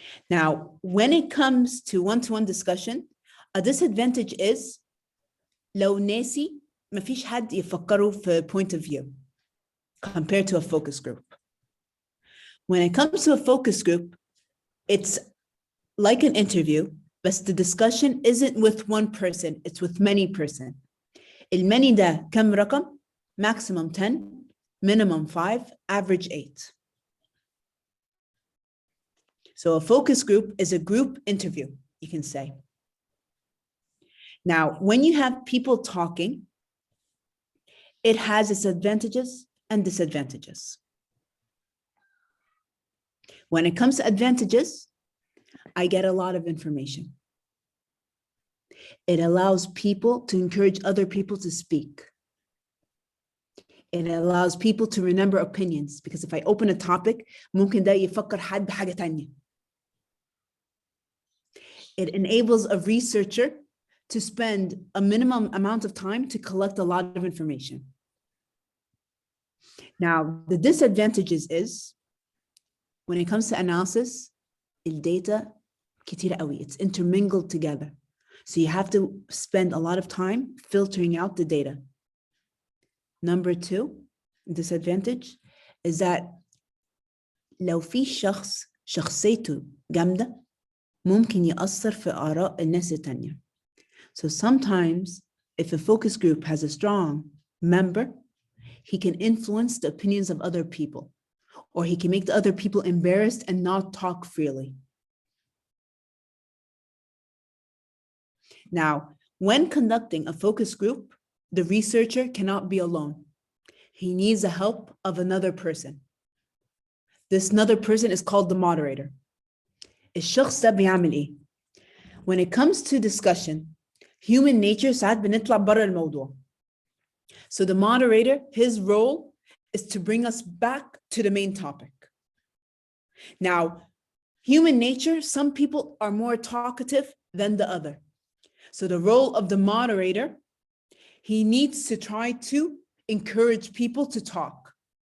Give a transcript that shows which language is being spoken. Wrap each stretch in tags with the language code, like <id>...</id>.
<en>Now, when it comes to one-to-one discussion, a disadvantage is</en> <ar>لو ناسي مفيش حد يفكره في</ar> <en>point of view compared to a focus group. When it comes to a focus group, it's like an interview, but the discussion isn't with one person, it's with many person.</en> <ar>الماني ده كم رقم؟</ar> <en>maximum 10, minimum 5, average 8. So a focus group is a group interview, you can say. Now, when you have people talking, it has its advantages and disadvantages. When it comes to advantages, I get a lot of information. It allows people to encourage other people to speak. It allows people to remember opinions, because if I open a topic,</en> <ar>ممكن ده يفكر حد بحاجة تانية.</ar> <en>It enables a researcher to spend a minimum amount of time to collect a lot of information. Now, the disadvantages is, when it comes to analysis,</en> <ar>الداتا كتيرة قوي.</ar> <en>It's intermingled together. So you have to spend a lot of time filtering out the data. Number 2, disadvantage is that</en> <ar>لو في شخص شخصيته جامدة ممكن يأثر في آراء الناس التانية.</ar> <en>So sometimes if a focus group has a strong member, he can influence the opinions of other people, or he can make the other people embarrassed and not talk freely. Now, when conducting a focus group, the researcher cannot be alone. He needs the help of another person. This another person is called the moderator.</en> <ar>الشخص ده بيعمل إيه؟</ar> <en>When it comes to discussion, human nature</en> <ar>ساعات بنطلع برا الموضوع.</ar> <en>So the moderator, his role is to bring us back to the main topic. Now, human nature, some people are more talkative than the other. So the role of the moderator, he needs to try to encourage people to talk.</en>